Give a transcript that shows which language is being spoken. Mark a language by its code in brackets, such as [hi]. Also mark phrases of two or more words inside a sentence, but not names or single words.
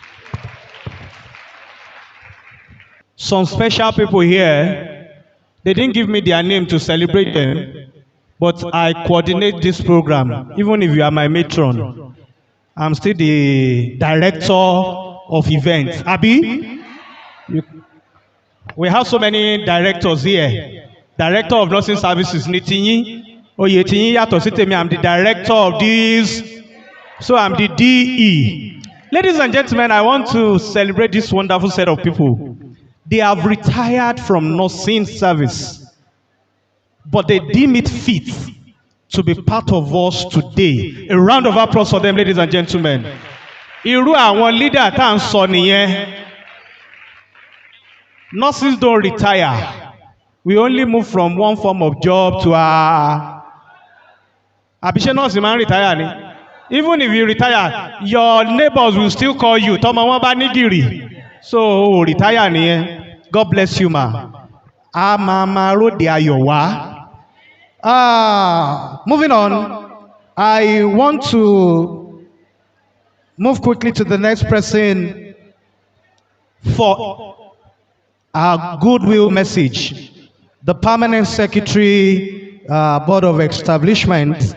[en] Some special people here, they didn't give me their name to celebrate them, but I coordinate this program, even if you are my matron. I'm still the director of events. Abi, we have so many directors here. Director of nursing services [yo] ní tiyín, oyè tiyín yàtọ̀ sí tèmi. [en] I'm the director of this, so I'm the DE. Ladies and gentlemen, I want to celebrate this wonderful set of people. They have retired from nursing service, but they deem it fit to be part of us today. A round of applause for them, ladies and gentlemen. [yo] Irú àwọn leader tá à ń sọ nìyẹn. [en] Nurses don't retire. We only move from one form of job to a. [yo] Àbíṣe nurse máa ń retire ni. [en] Even if you retire, your neighbors will still call you. [yo] Tọ́mọ wọn bá ní gìrì. So retire nìyẹn. [en] God bless you, ma. [yo] A máa ròde ayọ̀ wá. [en] Moving on, I want to move quickly to the next person for our goodwill message. The Permanent Secretary, Board of Establishment.